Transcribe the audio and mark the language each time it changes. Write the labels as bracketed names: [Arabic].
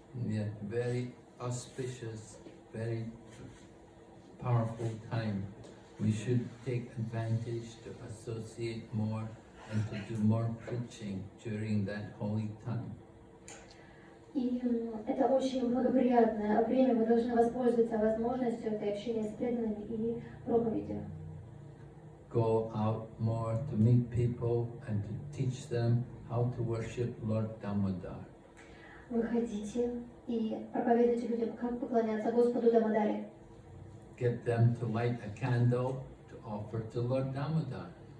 [English] Yeah, very auspicious, very powerful time. We should take advantage to associate more and to do more preaching during that holy time. [Russian] И это очень благоприятное время, мы должны воспользоваться возможностью этой общения с преданными и проповедью. [English] Go out more to meet people and to teach them how to worship Lord Damodar. [Russian] Выходите и проповедуйте людям, как поклоняться Господу Дамодаре. [English] Get them to light a candle to offer to Lord Damodar.